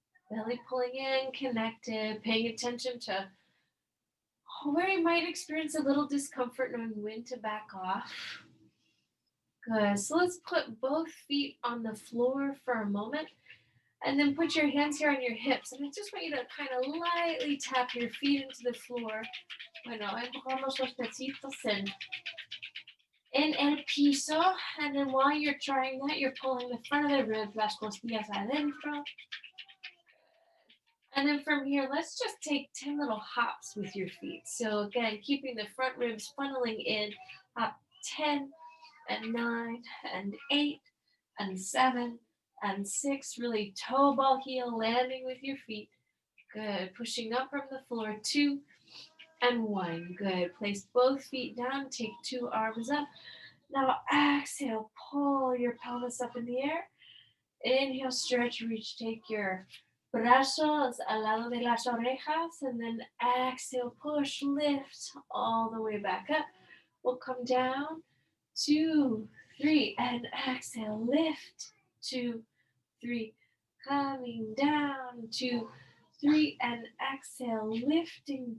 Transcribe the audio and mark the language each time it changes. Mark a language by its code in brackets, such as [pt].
[en] Belly pulling in, connected, paying attention to where you might experience a little discomfort, knowing when to back off. Good. So let's put both feet on the floor for a moment. And then put your hands here on your hips. And I just want you to kind of lightly tap your feet into the floor. [es] Bueno, empujamos los piecitos en el piso. [en] And then while you're trying that, you're pulling the front of the ribs, [es] las costillas adentro. [en] And then from here, let's just take 10 little hops with your feet. So again, keeping the front ribs funneling in, up 10 and 9 and 8 and 7 and 6. Really toe ball heel landing with your feet. Good. Pushing up from the floor. 2 and 1. Good. Place both feet down. Take 2 arms up. Now exhale. Pull your pelvis up in the air. Inhale, stretch, reach. Take your [es] brazos al lado de las orejas. [en] And then exhale, push, lift all the way back up. We'll come down. 2, 3. And exhale, lift. 2, 3. Coming down. 2, 3. And exhale, lifting.